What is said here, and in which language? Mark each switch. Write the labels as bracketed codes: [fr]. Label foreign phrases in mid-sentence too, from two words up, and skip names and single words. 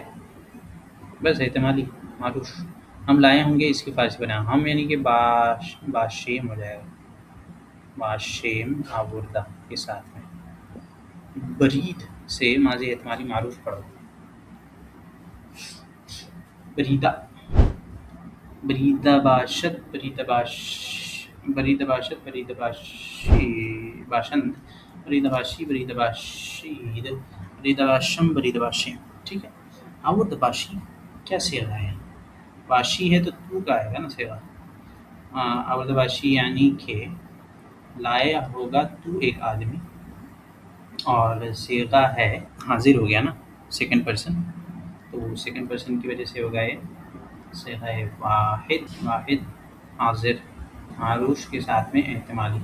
[ur] بس احتمالی معروف، ہم لائے ہوں گے، اس کی فارسی بنا ہم، یعنی کہ باشیم ہو جائے گا، [fa] باشیم آوردہ [ur] کے ساتھ میں۔ برید سے ماضی احتمالی معروف پڑھو، [fa] بریدہ، بریدہ باشد، بریدہ باشد، بریدہ باشند، بریدہ باشی، بریدہ باشید، بریدہ باشم، بریدہ باشیم، [ur] ٹھیک ہے۔ [fa] آورد باشی [ur] کیا صیغہ ہے؟ باشی ہے تو کا آئے گا نا صیغہ، [fa] آورد باشی [ur] یعنی کہ لایا ہوگا تو ایک آدمی، اور صیغہ ہے حاضر ہو گیا نا، [en] second person, [ur] تو [en] second person [ur] کی وجہ سے ہوگا یہ صیغہ ہے واحد حاضر، معروف کے ساتھ میں احتمالی۔